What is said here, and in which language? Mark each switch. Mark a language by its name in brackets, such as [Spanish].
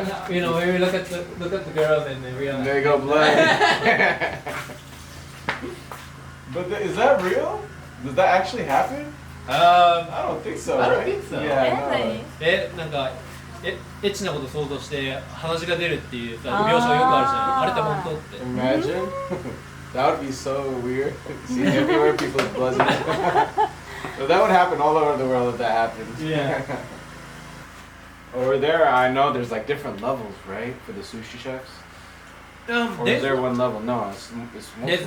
[English] You know, when we look at the girls and then we are. There you go, blood. But is that real? Does that actually happen? I don't think so. I don't right? think so. え、 Yeah, [Japanese] なんかエッチなこと想像して鼻血が出るっていうさ描写よくあるじゃん。あれって本当って。 [English] no. Imagine. That would be so weird. See everywhere people with blood. So that would happen all over the world if that happened. Yeah. Over there, I know there's like different levels, right, for the sushi chefs. Or is there one level? No, it's There's